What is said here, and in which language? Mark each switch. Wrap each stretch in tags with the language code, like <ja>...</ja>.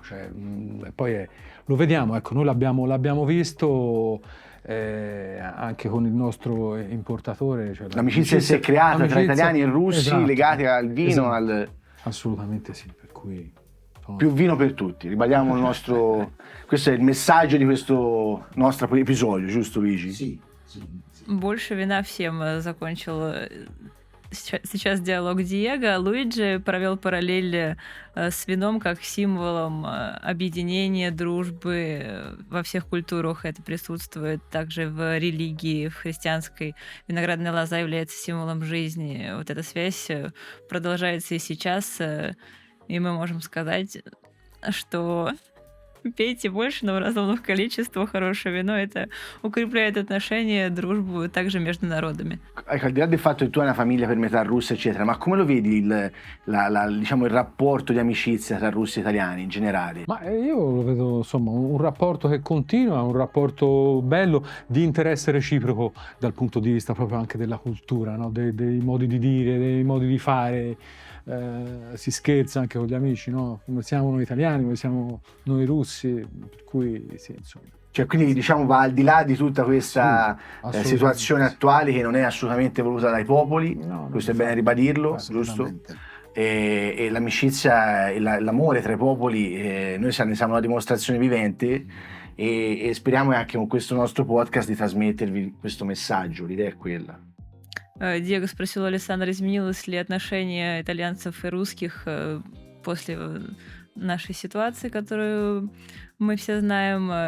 <it>Cioè, e poi lo vediamo, ecco, noi l'abbiamo visto anche con il nostro importatore. Cioè L'amicizia si è creata tra italiani e russi esatto, legati al vino, esatto. Assolutamente sì, per cui più vino per tutti. Ribadiamo il nostro... Questo è il messaggio di questo nostro episodio, giusto Luigi? Sì.</it> <ru>Больше вина всем закончил сейчас диалог Диего. Луиджи провел параллель с вином как символом объединения, дружбы. Во всех культурах это присутствует. Также в религии, в христианской. Виноградная лоза является символом жизни. Вот эта связь продолжается и сейчас. И мы можем сказать, что пейте больше, но в разумных количествах. Хорошее вино, это укрепляет отношения, дружбу также между народами.</ru> <it>Ecco, al di là del fatto che tu hai una famiglia per metà russa, eccetera, ma come lo vedi diciamo, il rapporto di amicizia tra russi e italiani in generale? Ma io lo vedo insomma un rapporto che continua, un rapporto bello di interesse reciproco dal punto di vista proprio anche della cultura, no? Dei modi di dire, dei modi di fare. Si scherza anche con gli amici, no? Come siamo noi italiani, come siamo noi russi, per cui sì, insomma. Cioè, quindi diciamo va al di là di tutta questa situazione attuale che non è assolutamente voluta dai popoli, questo è bene ribadirlo, giusto? E l'amicizia e l'amore tra i popoli, noi ne siamo una dimostrazione vivente e speriamo anche con questo nostro podcast di trasmettervi questo messaggio, l'idea è quella.</it> <ru>Диего спросил у Алессандро, изменилось ли отношение итальянцев и русских после нашей ситуации, которую мы все знаем.</ru>